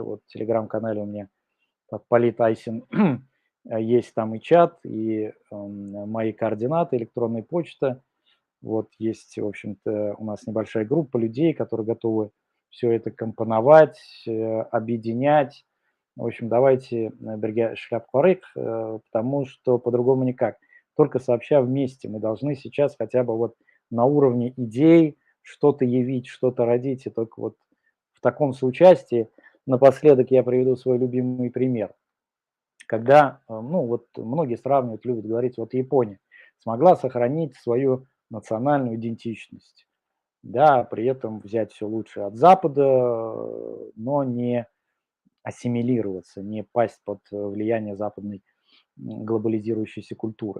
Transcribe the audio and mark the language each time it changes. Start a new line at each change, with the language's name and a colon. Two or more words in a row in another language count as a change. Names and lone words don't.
Russian: Вот в телеграм-канале у меня Полит Айсин есть там и чат, и мои координаты, электронная почта. Вот есть, в общем-то, у нас небольшая группа людей, которые готовы все это компоновать, объединять. В общем, давайте
Tatar: бергә эшләп карыйк,
Russian: потому что по-другому никак. Только сообща вместе мы должны сейчас хотя бы вот на уровне идей что-то явить, что-то родить. И только вот в таком соучастии напоследок я приведу свой любимый пример. Когда, ну вот многие сравнивают, любят говорить, вот Япония смогла сохранить свою национальную идентичность, да, при этом взять все лучшее от Запада, но не ассимилироваться, не пасть под влияние западной глобализирующейся культуры.